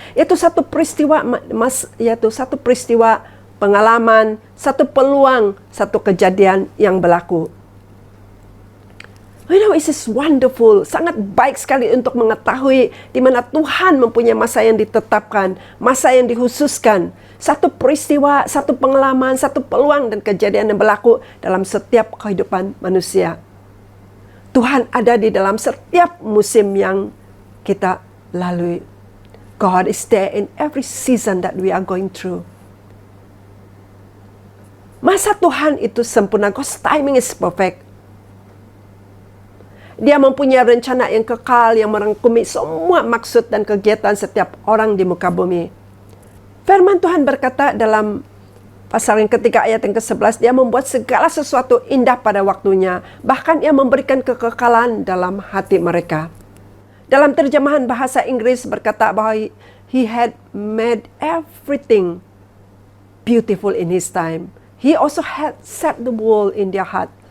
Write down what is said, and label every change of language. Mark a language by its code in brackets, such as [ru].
[id] Itu satu peristiwa, yaitu satu peristiwa pengalaman, satu peluang, satu kejadian yang berlaku. [en] You know, it is wonderful. [id] Sangat baik sekali untuk mengetahui di mana Tuhan mempunyai masa yang ditetapkan, masa yang dikhususkan. Satu peristiwa, satu pengalaman, satu peluang dan kejadian yang berlaku dalam setiap kehidupan manusia. Tuhan ada di dalam setiap musim yang kita lalui. [en] God is there in every season that we are going through. [id] Masa Tuhan itu sempurna. [en] God's timing is perfect. [id] Dia mempunyai rencana yang kekal yang merangkumi semua maksud dan kegiatan setiap orang di muka bumi. Firman Tuhan berkata dalam pasal yang ketiga ayat yang ke-11, dia membuat segala sesuatu indah pada waktunya. Bahkan ia memberikan kekekalan dalam hati mereka. Dalam terjemahan bahasa Inggris berkata bahwa [en] he had made everything beautiful in his time. He also had set the world in their heart.